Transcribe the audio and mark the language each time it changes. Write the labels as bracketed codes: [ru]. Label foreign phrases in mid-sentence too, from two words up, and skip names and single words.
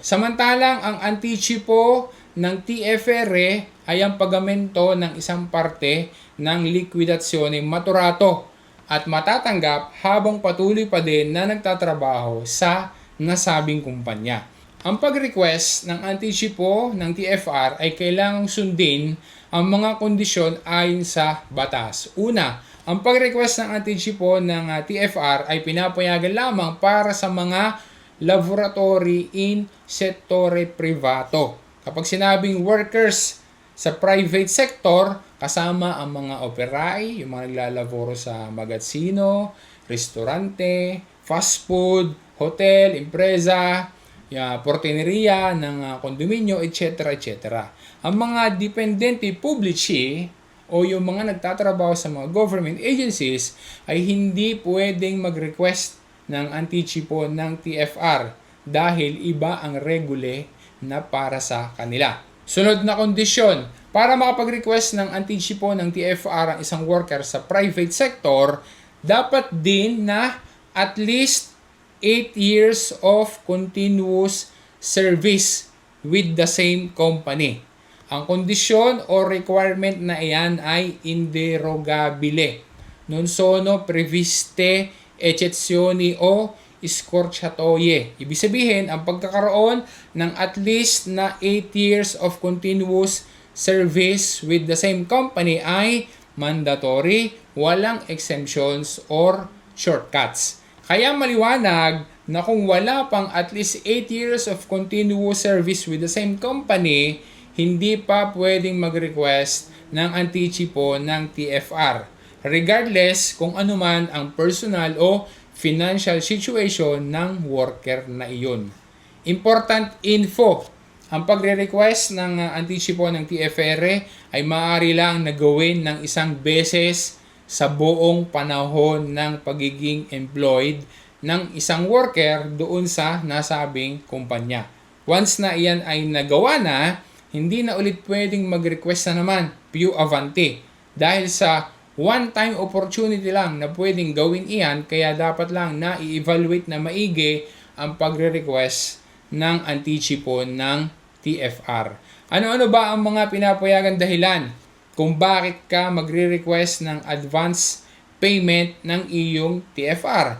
[tl] Samantalang ang anticipo ng TFR ay ang pagamento ng isang parte ng [it] liquidazione maturato [tl] at matatanggap habang patuloy pa din na nagtatrabaho sa nasabing kumpanya. Ang pag-request ng anticipo ng TFR ay kailangang sundin ang mga kondisyon ayon sa batas. Una, ang pag-request ng anticipo ng TFR ay pinapayagan lamang para sa mga laboratory [it] in settore privato. [tl] Kapag sinabing workers sa [en] private sector, [tl] kasama ang mga operai, yung mga naglalaboro sa magazzino, restaurante, [en] fast food, [tl] hotel, empresa, portineria ng kondominyo, etc. etc. Ang mga [it] dipendenti pubblici [tl] o yung mga nagtatrabaho sa mga [en] government agencies [tl] ay hindi pwedeng mag-request ng anticipo ng TFR dahil iba ang regule na para sa kanila. Sunod na kondisyon, para makapag-request ng anticipo ng TFR ang isang worker sa [en] private sector, [tl] dapat din na [en] at least 8 years of continuous service with the same company. [tl] Ang kondisyon o requirement na iyan ay inderogabile. [it] Non sono previste eccezioni o scorciatoie. [tl] Ibig sabihin, ang pagkakaroon ng [en] at least [tl] na [en] 8 years of continuous service with the same company [tl] ay mandatory, walang [en] exemptions or shortcuts. [tl] Kaya maliwanag na kung wala pang [en] at least 8 years of continuous service with the same company, [tl] hindi pa pwedeng mag-request ng anticipo ng TFR. Regardless kung anuman ang personal o financial situation ng worker na iyon. [en] Important info. [tl] Ang pagre-request ng anticipo ng TFR ay maaari lang na gawin ng isang beses sa buong panahon ng pagiging employed ng isang worker doon sa nasabing kumpanya. Once na iyan ay nagawa na, hindi na ulit pwedeng mag-request na naman [it] più avanti [tl] dahil sa [en] one-time opportunity [tl] lang na pwedeng gawin iyan, kaya dapat lang na i-evaluate na maigi ang pagre-request ng anticipo ng TFR. Ano-ano ba ang mga pinapayagan dahilan kung bakit ka magre-request ng [en] advance payment [tl] ng iyong TFR?